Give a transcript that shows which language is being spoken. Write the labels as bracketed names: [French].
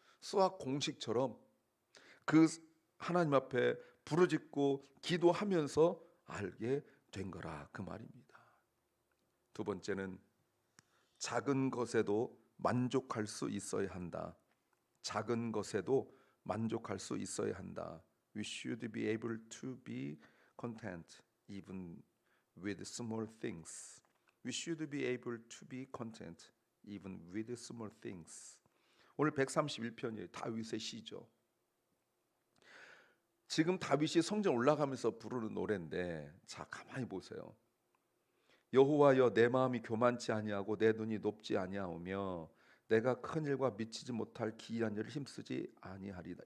[Korean] 수학 공식처럼 그 하나님 앞에 부르짖고 기도하면서 알게 된 거라, 그 말입니다. 두 번째는 작은 것에도 만족할 수 있어야 한다. 작은 것에도 만족할 수 있어야 한다. [English] We should be able to be content even with small things. We should be able to be content even with small things. [Korean] 오늘 131편이에요. 다윗의 시죠. 지금 다윗이 성전 올라가면서 부르는 노래인데, 자 가만히 보세요. 여호와여, 내 마음이 교만치 아니하고 내 눈이 높지 아니하오며 내가 큰 일과 미치지 못할 기이한 일을 힘쓰지 아니하리다.